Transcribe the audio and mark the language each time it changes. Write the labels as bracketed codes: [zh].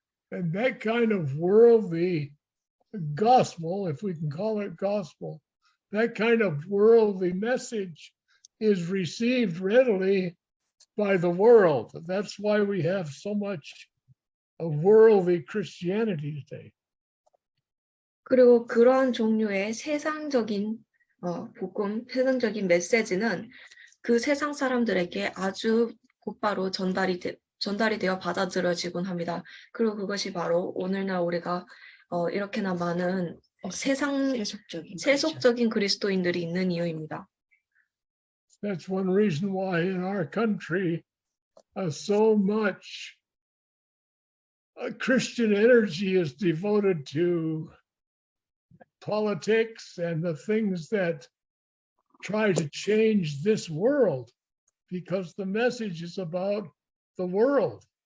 [en] And that kind of worldly gospel, if we can call it gospel, that kind of worldly message is received readily by the world. That's why we have so much of worldly Christianity today. [ko] 그리고 그러한 종류의 세상적인 복음, 세상적인 메시지는 그 세상 사람들에게 아주 곧바로 전달이 되어 받아들여지곤 합니다. 그리고 그것이 바로 오늘날 우리가 이렇게나 많은 세속적인 그리스도인들이 있는 이유입니다. [en] That's one reason why in our country so much Christian energy is devoted to politics and the things that try to change this world, because the message is about the world.